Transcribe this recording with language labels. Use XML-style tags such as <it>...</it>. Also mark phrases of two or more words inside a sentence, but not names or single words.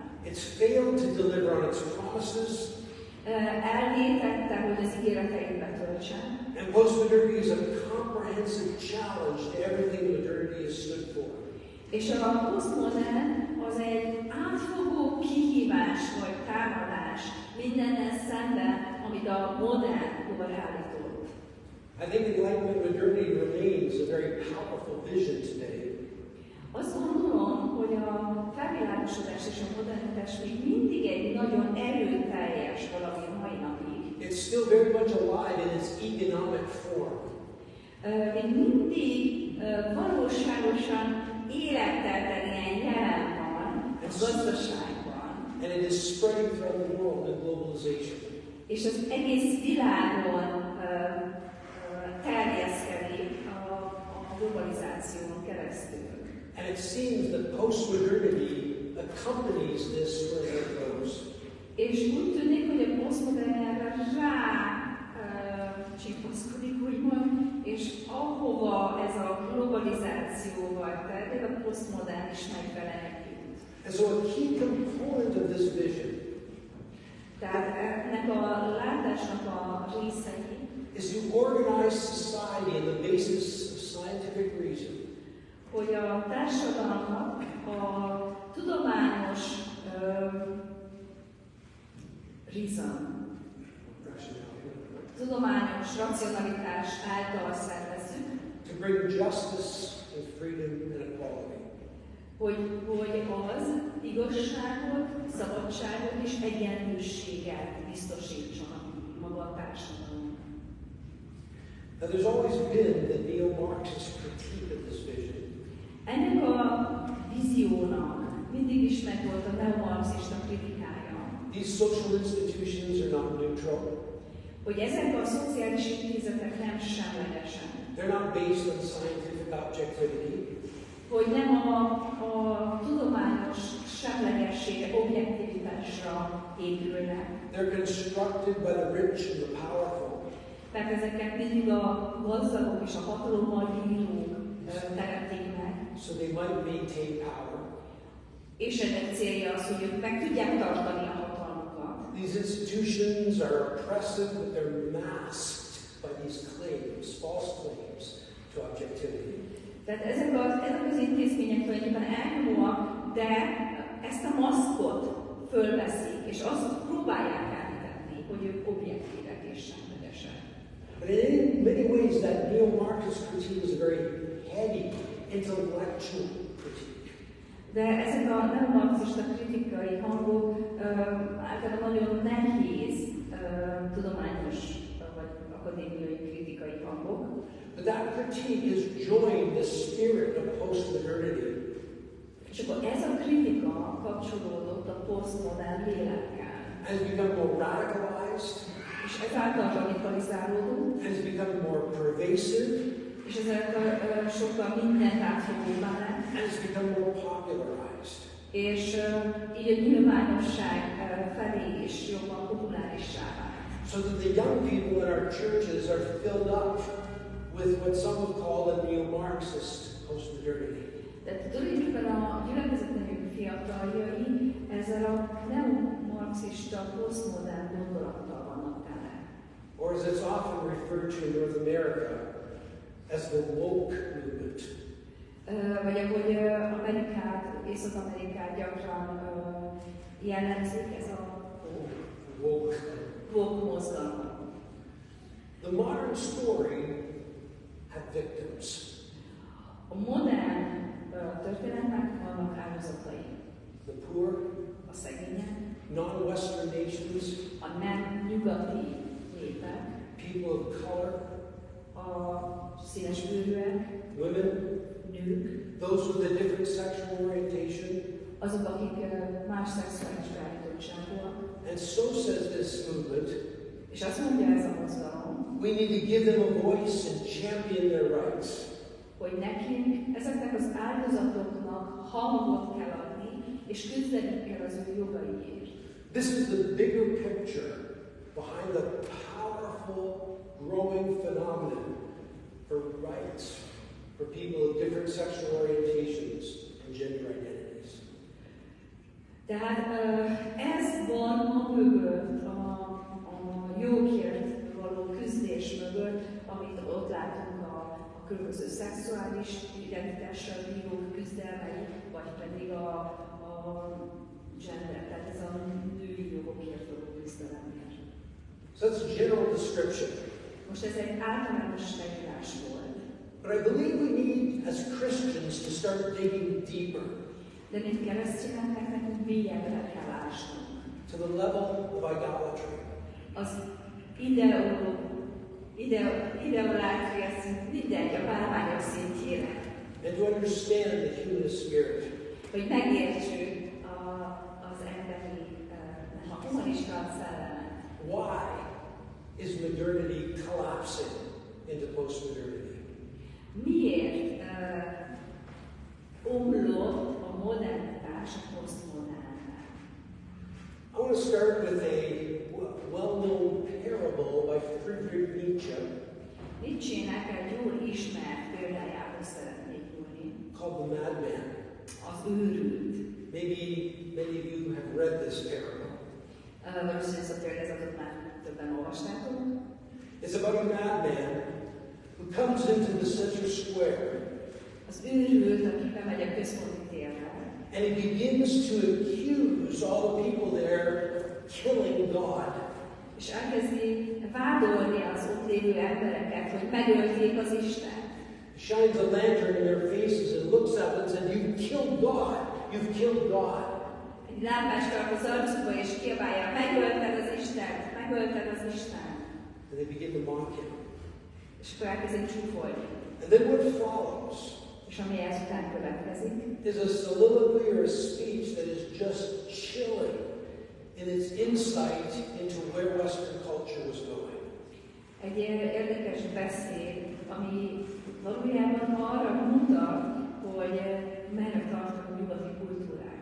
<en>It's failed to deliver on its promises.</en> <hu>Elvétette, hogy az ígéreteit betöltsen.</hu> <en>And postmodernity is a comprehensive challenge to everything modernity has stood for.</en> <hu>És a posztmodern az egy átfogó kihívás vagy támadás mindennel szemben, amit a modern kor állított.</hu> <en>I think Enlightenment modernity remains a very powerful vision today.</en> <hu>Azt gondolom, hogy a felvilágosodás és a modernitás még mindig egy nagyon erőteljes valami mai napig.</hu> <en>It's still very much alive in its economic form.</en> <hu>még mindig valóságosan életteltenien jelen van a gazdaságban.</hu> <en>And it is spreading throughout the world in globalization.</en> <hu>És az egész világon terjeszkedik a globalizáción keresztül.</hu> <en>And it seems that postmodernity accompanies this where it goes.</en> <hu>És úgy tűnik, hogy a posztmodern erre csipaszkodik, úgymond, és ahova ez a globalizációval terjed, a posztmodern is megfelelhetjük.</hu> <en>And so a key component of this vision</en> <hu>Tehát ennek a látásnak a részei</hu> <en>is to organize society on the basis of scientific reason.</en> <hu>Hogy a társadalmak a tudományos tudományos racionalitás által szervezzük,</hu> <en>to bring justice and freedom and equality.</en> <hu>hogy az igazságot, szabadságot és egyenlőséget biztosítson maga a társadalom.</hu> <en>Now there's always been the neo-Marxist critique of this vision.</en> <hu>Ennek a víziónak mindig is megvolt a neomarxista kritikája.</hu> <en>These social institutions are not neutral.</en> <hu>Hogy ezek a szociális intézetek nem semlegesek.</hu> <en>They're not based on scientific objectivity.</en> <hu>Hogy nem a tudományos semlegességre, objektivitásra épülnek.</hu> <en>They're constructed by the rich and the powerful.</en> <hu>Tehát ezeket mindig a gazdagok és a hatalommal bírók teremtik meg.</hu> <en>So they might maintain power.</en> <hu>És ennek célja az, hogy ők meg tudják tartani a hatalmukat.</hu> <en>These institutions are oppressive, but they're masked by these claims, false claims to objectivity.</en> <hu>Tehát ezek az intézmények tulajdonképpen elnyomóak, de ezt a maszkot fölveszik, és azt próbálják elhitetni, hogy ők objektívek és semlegesek.</hu> <en>But in many ways that neo-Marxist critique is a very heady, intellectual critique.</en> <hu>De ezek a neomarxista kritikai hangok általában nagyon nehéz tudományos vagy akadémiai kritikai hangok.</hu> <en>But that critique has joined the spirit of postmodernity.</en> <hu>És akkor ez a kritika kapcsolódott a posztmodern lélekkel.</hu> <en>Has become more radicalized.</en> <hu>És ezáltal radikalizálódott.</hu> <en>Has become more pervasive.</en> <hu>És ezáltal sokkal mindent átfogóbbá lett.</hu> <en>Has become more popularized.</en> <hu>És így a nyilvánosság felé is jobban populárissá vált.</hu> <en>So that the young people in our churches are filled up with what some would call a neo-Marxist postmodernity.</en> <hu>Tehát tulajdonképpen a gyülekezetnek fiataljai ezzel a neomarxista posztmodern gondolattal vannak tele.</hu> <en>Or as it's often referred to in North America, as the woke movement.</en> <hu>Vagy ahogy Észak-Amerikát gyakran jellemzik, ez a</hu> <en>Woke.</en> <hu>woke mozgalom.</hu> <en>The modern story had victims.</en> <hu>A modern történetnek vannak áldozatai.</hu> <en>The poor,</en> <hu>a szegények,</hu> <en>non-Western nations,</en> <hu>a nem nyugati népek,</hu> <en>people of color,</en> <hu>a színesbőrűek,</hu> <en>women,</en> <hu>nők,</hu> <en>those with a different sexual orientation.</en> <hu>azok, akik más szexuális beállítottságúak.</hu> <en>And so says this movement,</en> <hu>és azt mondja ez a mozgalom,</hu> <en>we need to give them a voice and champion their rights.</en> <hu>hogy nekünk ezeknek az áldozatoknak hangot kell adni, és küzdenünk kell az ő jogaiért.</hu> <en>This is the bigger picture behind the powerful, growing phenomenon for rights for people of different sexual orientations and gender identities.</en> <hu>Tehát ez van a mögött, a jogért való küzdés mögött, amit ott látunk a különböző szexuális identitással bírók küzdelmei, vagy pedig a gender, tehát ez a női jogokért való küzdelemért.</hu> <en>So that's a general description.</en> <hu>Most ez egy általános leírás volt.</hu> <en>But I believe we need, as Christians, to start digging deeper.</en> <hu>De mint keresztényeknek nekünk mélyebbre kell ásnunk.</hu> <en>To the level of idolatry.</en> <hu>Az ideolátria szint, mindegy, a bálványok szintjére.</hu> <en>And to understand the human spirit.</en> <hu>Hogy megértsük az emberi, a humanista szellemet.</hu> <en>Why is modernity collapsing into postmodernity?</en> <hu>Miért omlott a modernitás a posztmodernre?</hu> <en>I want to start with a well-known parable by Friedrich Nietzsche</en> <hu>Nietzsének egy jól ismert példájához szeretnék nyúlni.</hu> <en>called The Madman.</en> <hu>Az őrült.</hu> <en>Maybe many of you have read this parable.</en> <hu>Valószínűleg ezt a példázatot már többen olvastátok.</hu> <en>It's about a madman who comes into the center square</en> <hu>Az őrült, aki bemegy a központi térre,</hu> <en>and he begins to accuse all the people there of killing God.</en> <hu>és elkezdi vádolni az ott lévő embereket, hogy megölték az Istent.</hu> <en>He shines a lantern in their faces and looks at them and says, "You've killed God. You've killed God."</en> <hu>Egy lámpást tart az arcukba, és kiabálja, megölted az Istent, megölted az Istent.</hu> <en>And they begin to mock him.</en> <hu>És akkor elkezdik csúfolni.</hu> <en>And then what follows</en> <hu>És ami ezután következik,</hu> <en>is a soliloquy or a speech that is just chilling in its insight into where Western culture was going.</en> <hu>egy érdekes beszéd, ami valójában arra mutat, hogy merre tartnak a nyugati kultúrák.</hu>